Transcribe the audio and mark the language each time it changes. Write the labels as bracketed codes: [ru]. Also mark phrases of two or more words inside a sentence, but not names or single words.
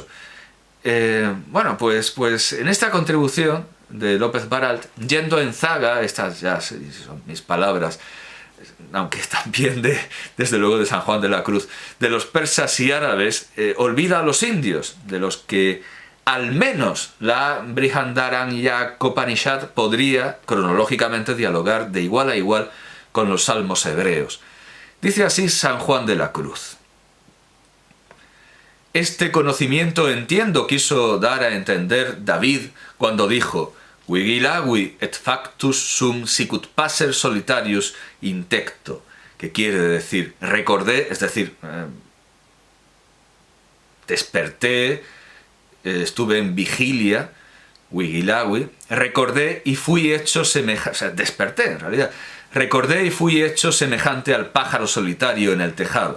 [es] Bueno, pues en esta contribución de López Baralt, yendo en zaga, estas ya son mis palabras, aunque también desde luego de San Juan de la Cruz, de los persas y árabes, olvida a los indios, de los que al menos la Brihadaranyaka-Upanishad podría cronológicamente dialogar de igual a igual con los salmos hebreos. Dice así San Juan de la Cruz: este conocimiento entiendo quiso dar a entender David cuando dijo: [la] Vigilavi et factus sum sicut passer solitarius intecto, [es] que quiere decir recordé, es decir, desperté, estuve en vigilia, vigilavi, recordé y fui hecho semejante, o sea, desperté en realidad, recordé y fui hecho semejante al pájaro solitario en el tejado.